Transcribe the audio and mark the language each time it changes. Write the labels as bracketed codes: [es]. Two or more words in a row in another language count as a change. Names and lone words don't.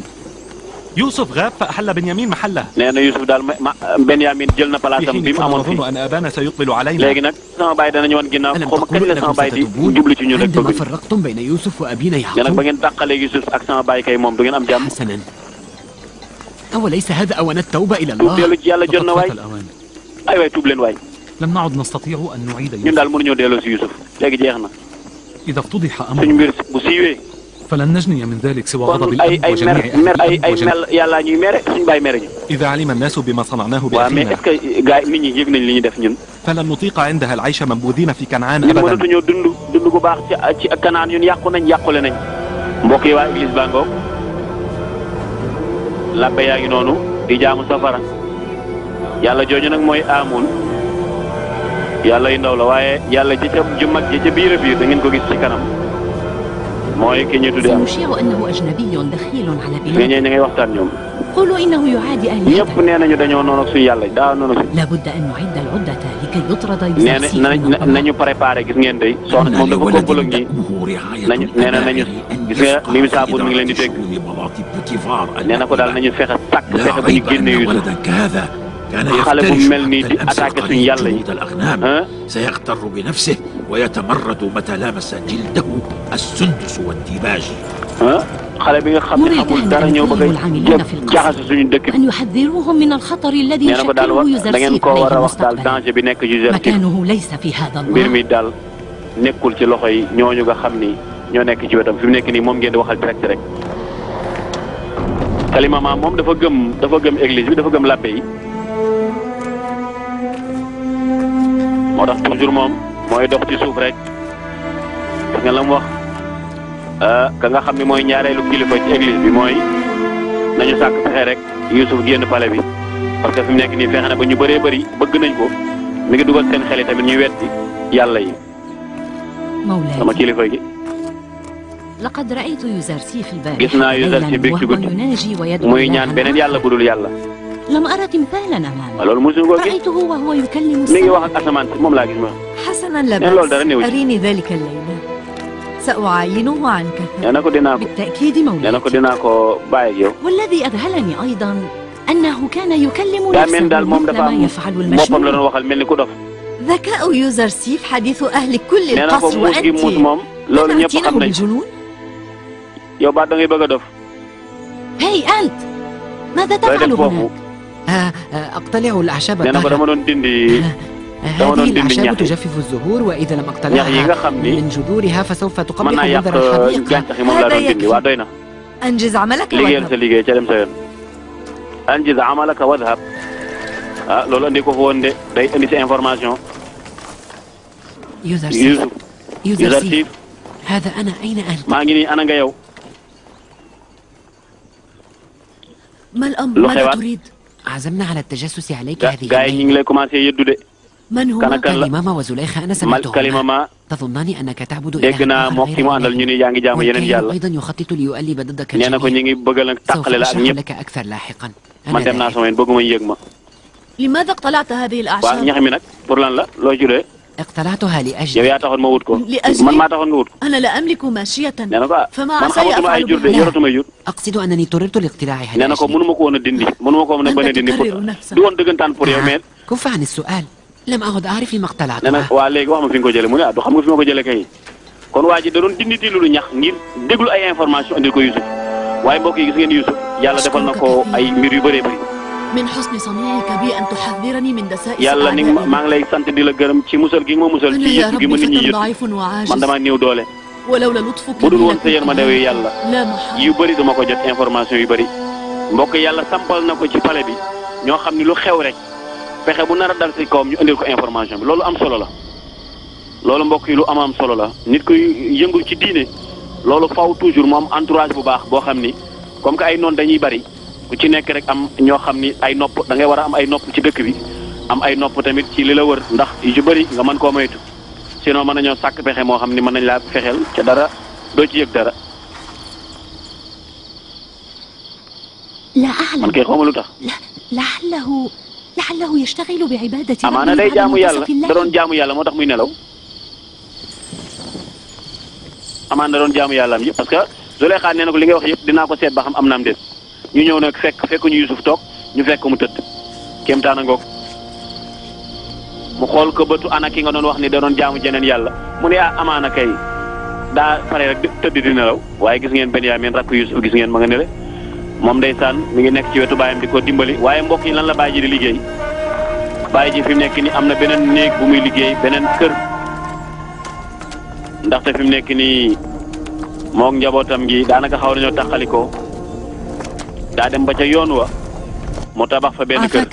[ar] يوسف غاب فأحل بنيامين محله. [wo] nee na Yusuf daal Benyamin jël na [ar] في [wo] palaasam bi [ar] حين [wo] mu amoon [ar] كنا نظن [wo] fii. [ar] أن أبانا سيطل علينا. [wo] léegi nag sama baay danañu woon ginnaaw [ar] ألم [wo] xaw ma kañ [ar] تقولوا [wo] la sama [ar] أنكم [wo] baay di [ar] ستتوبون [wo] jublu ci ñun rek [ar] عندما [wo] bëgg. [ar] فرقتم بين يوسف وأبينا [wo] nee nag ba [ar] يعقوب؟ [wo] ngeen tàqalee Yusuf ak sama baay kay moom du ngeen am jàmm. [ar] حسنا. أوليس هذا أوان التوبة إلى [wo] tuub [ar] الله؟ [wo] dellu ci yàlla jot na [ar] لقد [wo] waay [ar] فات الأوان. [wo] ay waay tuub leen waay. [ar] لم نعد نستطيع أن نعيد [wo] ñun [ar] يوسف. [wo] daal mënuñoo delloo si Yusuf léegi jeex na. [ar] إذا افتضح [wo] suñu [ar] أمر [wo] mbir bu siiwee. [ar] فلن نجني من ذلك سوى غضب [wo] kon ay [ar] الأب [wo] ay [ar] وجميع [wo] mer [ar] أهل [wo] mer ay [ar] الأب [wo] ay [ar] وجميع. [wo] mel yàllaa ñuy mere suñu baay mere ñu. [ar] إذا علم الناس بما صنعناه [wo] waaw mais [ar] بأخينا [fr] est-ce que [wo] gars yi nit ñi yëg nañ li ñu def ñun. [ar] فلن نطيق عندها العيش منبوذين في كنعان [wo] ñun [ar] أبدا. [wo] mënatuñoo dund gu baax ci Kanaan ñun yàqule nañ. mbokk yi waa église baa ngoog labbe yaa ngi noonu di jaamu safara yàlla jooju nag mooy Amun yàlla yu ndaw la waaye yàlla ji ca ju mag ji ca biir a biir da ngeen ko gis ci kanam mooy ki ñuy tuddee am. [ar] سنشيع أنه أجنبي دخيل على [wo] nga [ar] بلادنا. [wo] ñëw ña ngay waxtaan ñoom. [ar] قولوا إنه يعادي [wo] ñëpp [ar] آلهتنا. [wo] nee nañu dañoo noonu ak suñu yàlla daa noonu si. [ar] لابد أن نعد العدة لكي يطرد [wo] nee [ar] يوسف [wo] na nañu préparé gis ngeen day soxna moom dafa kompal ak ñi nañu nee na nañu gis nga li mu saabur mi ngi leen di dégg nee na ko daal nañu fexe sàkk fexe ba ñu génne Yusuf xale bu mel nii di attaqué suñu yàlla yi [ar] سيغتر بنفسه ويتمرد متى لامس جلده السندس والديباج. [wo] xale bi nga xam ne xamul dara ñëw bëgg a jaxase suñu dëkk bi. [ar] أن يحذروهم من الخطر الذي [wo] nee na ko daal [ar] يشكله [wo] da ngeen [ar] يوزرسيف [wo] koo war [ar] عليه [wo] a wax daal [ar] مستقبلا. [wo] danger bi nekk Yuzarsif [ar] مكانه ليس في هذا [wo] mbir [ar] الله. [wo] mi daal nekkul ci loxo yi ñooñu nga xam ni ñoo nekk ci wetam fi mu nekk nii moom ngeen di waxal direct rek. Kalima maam moom dafa gëm église bi dafa gëm labbe yi moo tax toujours moom mooy dox ci suuf rek gis nga la mu wax ka nga xam ni mooy ñaareelu kilifa ci église bi mooy nañu sàkk fexe rek Yusuf génn palais bi [fr] parce que [wo] fi mu nekk nii fexe na ba ñu bëree bëri bëgg nañ ko mi ngi dugal seen xel yi tamit ñuy wetti yàlla yi sama [ar] مولاي [wo] kilifa gi [ar] لقد رأيت يوزرسيف البارحة [wo] gis naa Yuzarsif bi ci [ar] وهو [wo] guddi [ar] يناجي ويدعو [wo] muy ñaan beneen yàlla budul yàlla. [ar] لم أرى تمثالا أمامي. [wo] loolu mosuñu ko gis. [ar] رأيته وهو يكلم [wo] mi ngi wax ak asamaan si moom laa gis ma. [ar] حسنا لا [wo] loolu dara néew [ar] بأس [wo] ci. [ar] أريني ذلك الليلة سأعاينه عن [wo] nee na ko dinaa ko [ar] بالتأكيد [wo] nee na ko [ar] مولاي [wo] dinaa ko bàyyi ak yow. [ar] والذي أذهلني أيضا أنه كان يكلم [wo] daa mel daal moom [ar] نفسه [wo] dafa [ar] مثل [wo] am [ar] ما يفعل [wo] boppam la [ar] المجنون. [wo] doon waxal mel ni ku dof. [ar] ذكاء يوزرسيف حديث أهل كل [wo] nee na ko [ar] القصر [wo] muus gi muus [ar] وأنت [wo] moom loolu ñëpp [ar] تأتينه [wo] xam nañ. [ar] بالجنون. [wo] yow ba da ngay bëgg a dof. [ar] هاي أنت ماذا [wo] looy [ar] تفعل [wo] def [ar] هناك؟ [wo] foofu. [ar] أقتلع الأعشاب [wo] nee na ko [ar] الطاهرة. [wo] dama doon dindi. dama [ar] هذه [wo] doon dindi [ar] الأعشاب [wo] ñax yi. [ar] تجفف الزهور وإذا لم [wo] ñax yi nga [ar] أقتلعها [wo] xam ni [ar] من جذورها فسوف [wo] mën [ar] تقبح [wo] naa yàq [ar] منظر الحديقة. [wo] gàncax yi moom laa doon dindi waa doy na. [ar] أنجز عملك [wo] liggéeyal sa [ar] واذهب. [wo] liggéey ca dem sa yoon. [ar] أنجز عملك واذهب. [wo] ah loolu andi ko fa woon de day indi sa information. [ar] يوزرسيف [wo] Yusuf [ar] يوزرسيف هذا أنا أين أنت؟ [wo] maa ngi nii ana nga yow. [ar] ما الأمر؟ [wo] lu [ar] ماذا [wo] xewaat [ar] تريد؟ عزمنا على التجسس عليك هذه [wo] gaa yi ñu ngi lay commencé yëddu de. [ar] من هو؟ [wo] kan ak kan la [ar] كلماما وزليخة أنا [wo] mal [ar] سمعتهما. [wo] kalima [ar] تظنان أنك تعبد [wo] dégg [ar] إلها [wo] naa mook ki mu àndal ñu ni yaa ngi jaamu yeneen [ar] والكاهن [wo] yàlla. [ar] أيضا يخطط ليؤلب ضدك [wo] nee na ko ñu [ar] الجميع. [wo] ngi bëgg nag [ar] سوف [wo] tàqale la ak [ar] أشرح [wo] ñëpp. [ar] لك أكثر لاحقا. [wo] man [ar] أنا [wo] dem naa [ar] ذاهب. [wo] sama yoon bëgguma yëg ma. [ar] لماذا اقتلعت هذه [wo] waa [ar] الأعشاب؟ [wo] ñax mi nag pour lan la loo juree. [ar] اقتلعتها [wo] yow [ar] لأجل [wo] yaa taxoon ma wut ko. [ar] لأجلي؟ [wo] man maa taxoon nga wut ko. [ar] أنا لا أملك ماشية [wo] nee na ko ah [ar] فما [wo] man [ar] عساي [wo] xamatuma ay [ar] أفعل [wo] jur de [ar] بها. [wo] yoratuma jur. [ar] أقصد أنني اضطررت لاقتلاعها [wo] nee na ko [ar] لأجلي. [wo] mënuma ko woon a dindi mënuma ko woon a bañ a [ar] أنت [wo] dindi pour [ar] تكرر نفسك. [wo] du woon dëggantaan pour yow mais. [ar] كف عن السؤال. لم أعد أعرف لما [wo] nee na [ar] اقتلعتها. [wo] waa léegi wax ma fi nga ko jëlee mu ne ah du xam nga fi ma ko jëlee kay. kon waa ji da doon dindi di lu ñax ngir déglu ay information andil ko Yusuf waaye mbokk yi gis ngeen Yusuf yàlla defal na ko ay mbir yu bëree bëri. [ar] من حسن صنيعك بي أن تحذرني من دسائس [wo] yàlla ni [ar] أعدائي. [wo] maa ngi lay sant di la gërëm ci musal gi nga ma musal [ar] أنا [wo] ci [ar] يا [wo] yëpp gi [ar] رب [wo] ma nit ñi [ar] فتى [wo] yëpp [ar] ضعيف [wo] man [ar] وعاجز [wo] damaa néew doole. [ar] ولولا لطفك [wo] bu dul [ar] بي [wo] woon sa yërmande wi yàlla [ar] لا محال. [wo] yu bëri dama ko jot information yu bëri. mbokk yàlla sampal na ko ci palais bi ñoo xam ni lu xew rek fexe bu nar a dal si kawam ñu indil ko information bi loolu am solo la. loolu mbokk yi lu am solo la nit kuy yëngul ci diine loolu faw toujours mu am entourage bu baax boo xam ni [fr] comme que [wo] ay noon dañuy bëri ku ci nekk rek am ñoo xam ni ay nopp da ngay war a am ay nopp ci dëkk bi am ay nopp tamit ci li la wër ndax yu ci bëri nga mën koo moytu sinon mën nañoo sàkk pexe moo xam ni mën nañ laa fexeel ca dara doo ci yëg dara. [ar] لا أعلم. [wo] man kay xawma lu tax. [ar] لعله يشتغل بعبادة [wo] amaana day jaamu yàlla da doon jaamu yàlla moo tax muy nelaw. amaana da doon jaamu yàlla am yëpp [fr] parce que [wo] Zuleyxa nee na ko li ngay wax yëpp dinaa ko seet ba xam am naam déet ñu ñëw nag fekk ñu Yusuf toog ñu fekk mu tëdd kéemtaan a ngoog mu xool ko bëtu ana ki nga doon wax ni da doon jaamu jeneen yàlla mu ne ah amaana kay daa pare rek tëdd di nelaw waaye gis ngeen Benyamin rakk Yusuf gis ngeen ma nga nele moom ndeysaan mi ngi nekk ci wetu baayam di ko dimbali waaye mbokk yi lan la baay ji di liggéey baay ji fi mu nekk ni am na beneen néeg bu muy liggéey beneen kër ndaxte fi mu nekk nii moog njabootam gi daanaka xaw nañoo taxalikoo daa dem ba ca yoon wa mu tabax fa benn kër.